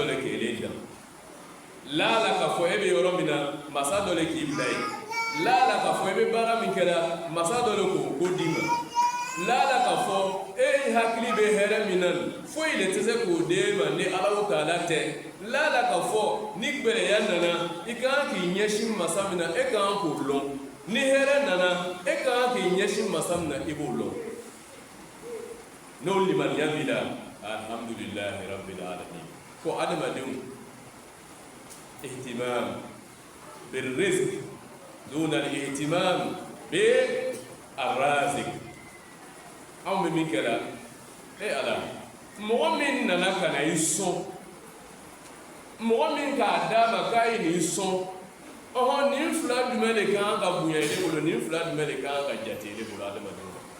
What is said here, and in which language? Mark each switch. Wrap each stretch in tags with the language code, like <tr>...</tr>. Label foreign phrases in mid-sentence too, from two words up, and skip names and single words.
<bm>le kɛ ele dan la k'a fɔ e bɛ yɔrɔ min na masa dɔ le k'i bila yen la k'a fɔ e bɛ baara min kɛra masa dɔ le k'o ko d'i ma la k'a fɔ e hakili bɛ hɛrɛ min na foyi de tɛ se k'o d'e ma ni Ala ko k'ala tɛ la k'a fɔ ni gbɛrɛya nana i ka kan k'i ɲɛsin masa min na e ka kan k'o lɔn ni hɛrɛ nana e ka kan k'i ɲɛsin masa min na i b'o lɔn n'o limaniya b'i la</bm> <ar>الحمد لله رب العالمين</ar> <bm>ko adamadenw</bm> <ar>اهتمام بالرزق دون الاهتمام بالرازق</ar> <bm>anw bɛ min kɛra ala mɔgɔ min nana ka na i sɔn mɔgɔ min k'a d'a ma k'a ye nin sɔn nin fila jumɛn de kan ka bonya ne bolo nin fila jumɛn de kan ka jate ne bolo adamadenw</bm>